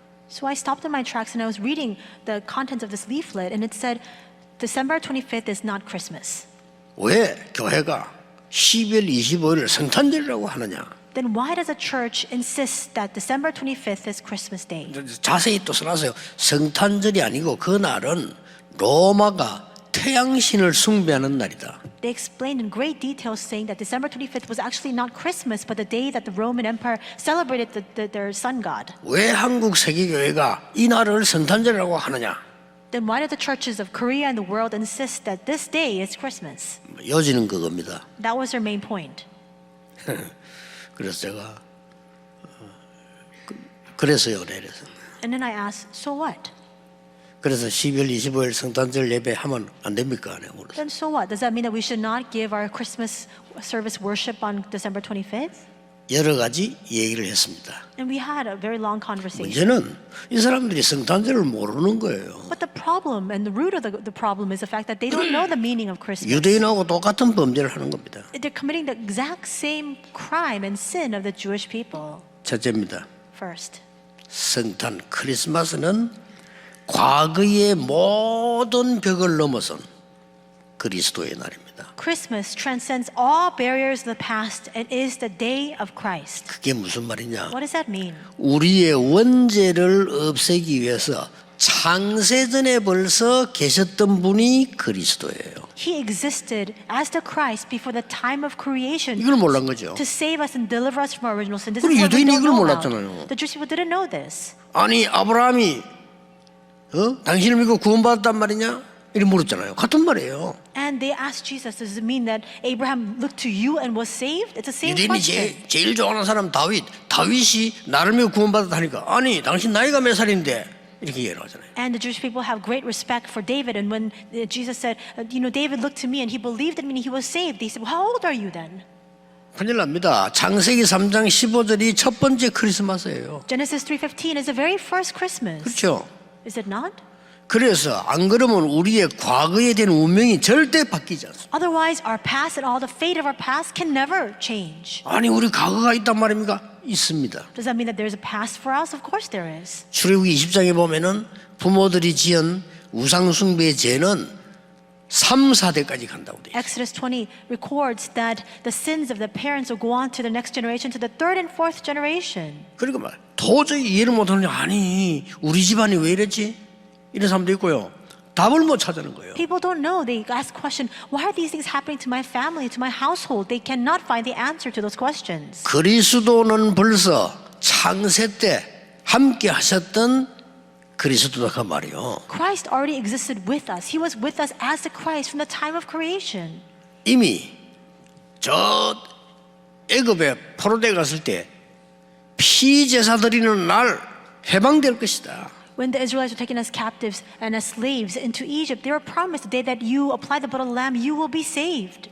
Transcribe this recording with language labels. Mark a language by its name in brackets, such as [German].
[English] So I stopped in my tracks and I was reading the contents of this leaflet, and it said, December 25th is not Christmas. [Korean] 왜 교회가 12월 25일을 성탄절이라고 하느냐? [English] Then why does a church insist that December 25th is Christmas Day? [Korean] 자세히 또 써놨어요. 성탄절이 아니고 그날은 로마가 태양신을 숭배하는 날이다. [English] They explained in great detail saying that December 25th was actually not Christmas, but the day that the Roman Empire celebrated their sun god. [Korean] 왜 한국 세계교회가 이 날을 성탄절이라고 하느냐? [English] Then why do the churches of Korea and the world insist that this day is Christmas? [Korean] 요지는 그겁니다. [English] That was their main point. [Korean] 그래서 제가 그래서요, 그래서. [English] And then I asked, so what? [Korean] 그래서 12월 25일 성탄절 예배하면 안 됩니까? 내가 물었어요. [English] Then so what? Does that mean that we should not give our Christmas service worship on December 25th? [Korean] 여러 가지 얘기를 했습니다. [English] And we had a very long conversation. [Korean] 문제는 이 사람들이 성탄절을 모르는 거예요. [English] But the problem and the root of the problem is the fact that they don't know the meaning of Christmas. [Korean] 유대인하고 똑같은 범죄를 하는 겁니다. [English] They're committing the exact same crime and sin of the Jewish people. [Korean] 첫째입니다. [English] First, [Korean] 성탄 크리스마스는 과거의 모든 벽을 넘어선 그리스도의 날입니다. [English] Christmas transcends all barriers of the past and is the day of Christ. [Korean] 그게 무슨 말이냐? [English] What does that mean? [Korean] 우리의 원죄를 없애기 위해서 창세전에 벌써 계셨던 분이 그리스도예요. [English] He existed as the Christ before the time of creation [Korean] 이걸 몰란 거죠. [English] to save us and deliver us from our original sin. This [Korean] 그리고 [English] is what we [Korean] 유대인이 [English] don't [Korean] 이걸 [English] know [Korean] 몰랐잖아요. [English] about. The Jewish people didn't know this. [Korean] 아니 아브라함이 당신을 믿고 구원받았단 말이냐? 이렇게 물었잖아요. 같은 말이에요. [English] And they asked Jesus, does it mean that Abraham looked to you and was saved? It's the same [Korean] 유대인이 [English] question. [Korean] 제일 좋아하는 사람 다윗이 나를 믿고 구원받았다 하니까 아니 당신 나이가 몇 살인데 이렇게 얘기를 하잖아요. [English] And the Jewish people have great respect for David. And when Jesus said, David looked to me and he believed in me and he was saved, they said, well, how old are you then? [Korean] 큰일 납니다. 창세기 3장 15절이 첫 번째 크리스마스예요. [English] Genesis 3:15 is the very first Christmas. [Korean] 그렇죠? [English] Is it not? [Korean] 그래서 안 그러면 우리의 과거에 대한 운명이 절대 바뀌지 않습니다. [English] Otherwise, our past and all the fate of our past can never change. [Korean] 아니 우리 과거가 있단 말입니까? 있습니다. [English] Does that mean that there's a past for us? Of course there is. [Korean] 출애굽기 20장에 보면은 부모들이 지은 우상 숭배의 죄는 3, 4대까지 간다고 돼. [English] Exodus 20 records that the sins of the parents will go on to the next generation, to the third and fourth generation. [Korean] 그러니까 말 도저히 이해를 못하는 아니 우리 집안이 왜 이랬지? 이런 사람도 있고요. 답을 못 찾는 거예요. [English] People don't know. They ask question, why are these things happening to my family, to my household? They cannot find the answer to those questions. [Korean] 그리스도는 벌써 창세 때 함께 하셨던 그리스도다 그 말이요. [English] Christ already existed with us. He was with us as the Christ from the time of creation. [Korean] 이미 저 애굽에 포로되어 갔을 때 피제사 드리는 날 해방될 것이다. [English] When the Israelites were taken as captives and as slaves into Egypt, they were promised the day that you apply the blood of the lamb, you will be saved.